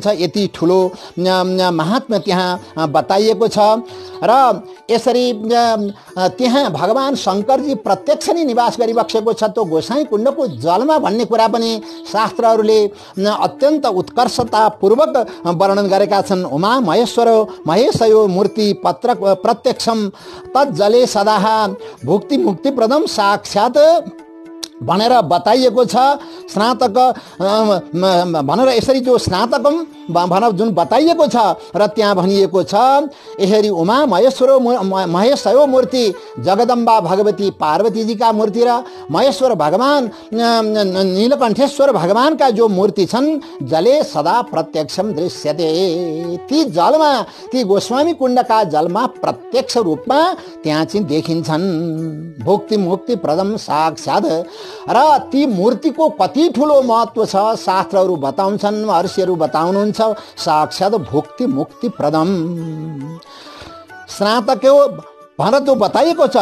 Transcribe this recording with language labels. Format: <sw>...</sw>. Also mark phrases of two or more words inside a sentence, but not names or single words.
<ne>यति ठुलो महात्म्य त्यहाँ बताइएको छ। र यसरी त्यहाँ भगवान शङ्करजी प्रत्यक्ष नै निवास गरिबक्सेको छ। त्यो गोसाई कुण्डको जलमा भन्ने कुरा पनि शास्त्रहरूले अत्यन्त उत्कर्षतापूर्वक वर्णन गरेका छन्।</ne> <sa>उमा महेशयो मूर्ति प्रत्यक्षम तज्जले सदाह भुक्ति मुक्तिप्रदम साक्षात्</sa> <ne>भनेर बताइएको छ। स्नातक भनेर यसरी जो स्नातकम भनेर जुन बताइएको छ र त्यहाँ भनिएको छ यसरी</ne> <sa>उमा महेशयो मूर्ति</sa> <ne>जगदम्बा भगवती पार्वतीजीका मूर्ति र महेश्वर भगवान नीलकण्ठेश्वर भगवानका जो मूर्ति छन्</ne> <sa>जले सदा प्रत्यक्षम दृश्यते।</sa> <ne>ती जलमा, ती गोस्वामी कुण्डका जलमा प्रत्यक्ष रूपमा त्यहाँ चाहिँ देखिन्छन्।</ne> <sa>भुक्ति मुक्ति प्रदम साक्षात्।</sa> <ne>र ती मूर्तिको कति ठुलो महत्त्व छ शास्त्रहरू बताउँछन्, महर्षिहरू बताउनुहुन्छ।</ne> <sa>साक्षात् भुक्ति मुक्ति प्रदम स्नातक</sa> <ne>भनेर त्यो बताइएको छ।</ne>